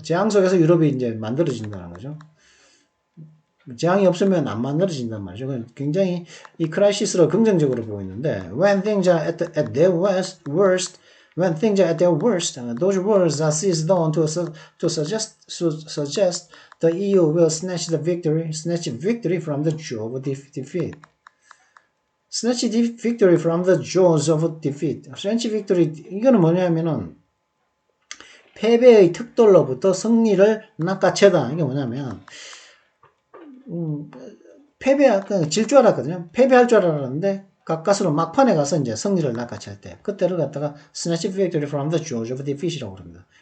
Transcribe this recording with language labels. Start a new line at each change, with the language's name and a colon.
Korean: 재앙 속에서 유럽이 이제 만들어진다는 거죠. 재앙이 없으면 안 만들어진단 말이죠. 굉장히 이 크라이시스를 긍정적으로 보고 있는데,
English: when things are at their worst, those words are seized on to suggest the EU will snatch victory from the jaws of defeat. Snatch victory from the jaws of defeat. Snatch victory,
Korean: 이거는 뭐냐면은 패배의 턱돌로부터 승리를 낚아채다. 이게 뭐냐면 질 줄 알았거든요. 패배할 줄 알았는데 가까스로 막판에 가서 이제 승리를 낚아챌 때 그때를 갖다가
English: snatch victory from the jaws of defeat
Korean: 이라고 합니다.